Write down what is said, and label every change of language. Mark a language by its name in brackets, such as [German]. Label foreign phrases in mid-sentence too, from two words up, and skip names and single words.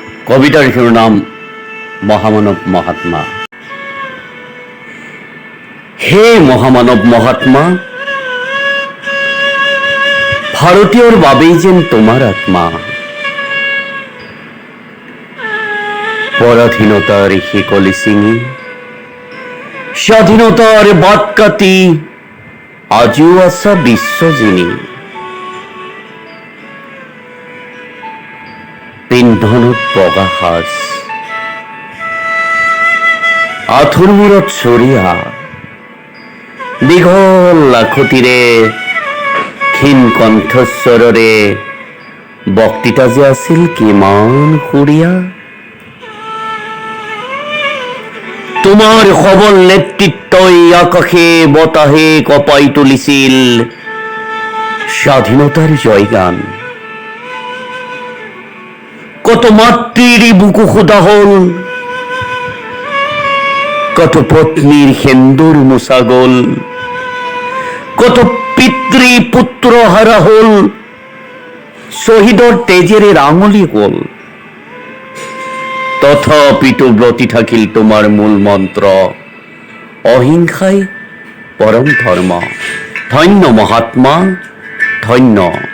[Assamese] কবিতার শিরোনাম মহামানব মহাত্মা। হে মহামানব মহাত্মা, ভারতীয়র বাবেই যেন তোমার আত্মা। পরাধীনতার শিকলি ছিঙি স্বাধীনতার বাট কাটি আজিও আছা বিশ্বজিনী। পিন্ধনত বগা সাজ, আঁঠুৰ মূৰত চৰিয়া, দীঘল লাখুটিৰে ক্ষীণ কণ্ঠস্বৰেৰে বক্তৃতা যে আছিল কিমান সুৰীয়া। তোমাৰ সবল নেতৃত্বই আকাশে বতাহে কঁপাই তুলিছিল স্বাধীনতার জয়গান। কত মাতৃৰ বুকু সোধা হল, কত পত্নীর সেন্দুর মোছা গল, কত পিতৃ পুত্র হারা হল, শহীদর তেজেরে রাঙলি হল। তথাপিতো ব্রতী থাকিল তোমার মূল মন্ত্র, অহিংসাই পরম ধর্ম। ধন্য মহাত্মা, ধন্য।